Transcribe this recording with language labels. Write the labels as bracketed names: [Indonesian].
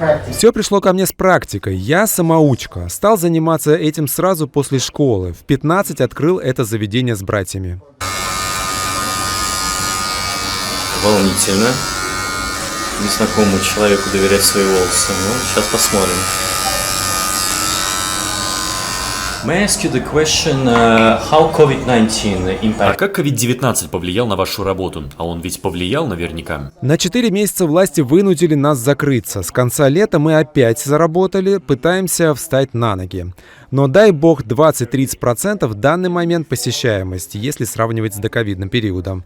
[Russian] Все пришло ко мне с практикой. Я самоучка. Стал заниматься этим сразу после школы. В 15 открыл это заведение с братьями. Волнительно. Незнакомому человеку доверять свои волосы. Ну, сейчас посмотрим. [English] May I ask you the question, how COVID-19 impact... [Russian] А как COVID-19 повлиял на вашу работу? А он ведь повлиял наверняка. На 4 месяца власти вынудили нас закрыться. С конца лета мы опять заработали, пытаемся встать на ноги. Но дай бог 20-30% в данный момент посещаемости, если сравнивать с доковидным периодом.